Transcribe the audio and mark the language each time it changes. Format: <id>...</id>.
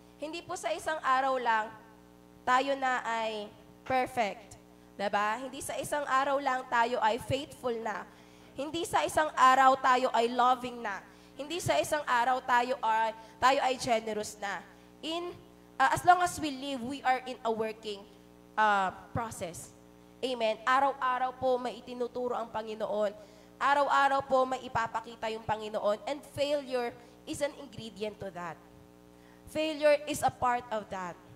<tl>Hindi po sa isang araw lang, tayo na ay perfect. Diba? Hindi sa isang araw lang tayo ay faithful na. Hindi sa isang araw tayo ay loving na. Hindi sa isang araw tayo ay generous na.</tl> <en>As long as we live, we are in a working process. Amen.</en> <tl>Araw-araw po may itinuturo ang Panginoon. Araw-araw po may ipapakita yung Panginoon.</tl> <en>And failure is an ingredient to that. Failure is a part of that.</en>